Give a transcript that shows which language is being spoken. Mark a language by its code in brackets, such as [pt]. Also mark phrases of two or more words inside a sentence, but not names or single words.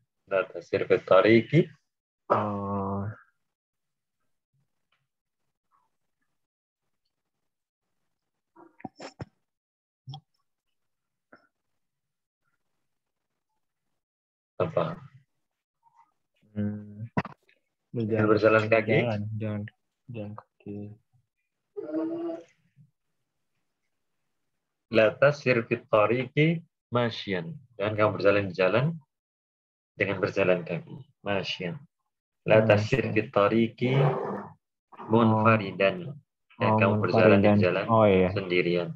[ar] لا تسير في طريقي. [id] Apa? Berjalan kaki. Jalan kaki. [ar] لا تسير في طريقي ماشيا. [id] Dan kamu berjalan di jalan dengan berjalan kaki. [ar] ماشيا. لا تسير في طريقي منفردا. [id] Dan kamu berjalan di jalan sendirian.